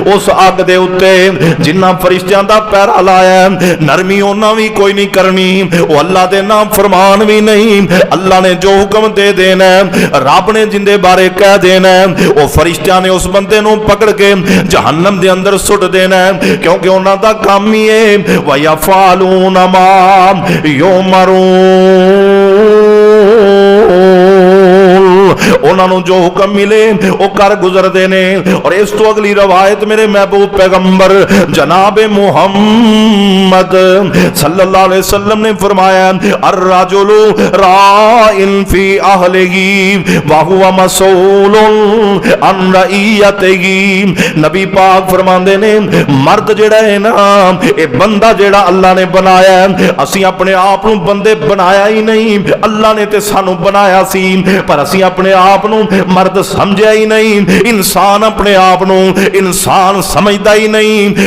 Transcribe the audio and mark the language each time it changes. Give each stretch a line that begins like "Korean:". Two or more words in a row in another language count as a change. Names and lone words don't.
Punjabi: اس اگ دے اتے جنہاں فرشتیاں دا پہرہ لایا نرمی انہاں بھی کوئی نہیں کرنی، وہ اللہ دے نام فرمان بھی نہیں، اللہ نے جو حکم دے دینا رب نے جنہدے بارے کہہ دینا وہ فرشتیاں نے اس بندے نوں پکڑ کے جہنم دے اندر سٹ دینا، کیونکہ انہاں دا کام ہی ہے
Arabic: ويفعلون ما
Punjabi: انہوں نے جو حکم ملے وہ کر گزرتے نے. اور اس توں اگلی روایت میرے محبوب پیغمبر جناب محمد
Arabic: صلى الله عليه وسلم
Punjabi: نے فرمایا
Arabic: الرجل راع في أهله وهو مسؤول عن رعيته.
Punjabi: نبی پاک فرماندے نے مرد جیہڑا ہے نا یہ بندہ جیہڑا اللہ نے بنایا، اسی اپنے آپ نوں بندے بنایا ہی نہیں، اللہ نے تے سانوں بنایا سی پر اسی اپنے آپ نوں مرد سمجھیا ہی نہیں، انسان اپنے آپ نوں انسان سمجھدا ہی نہیں.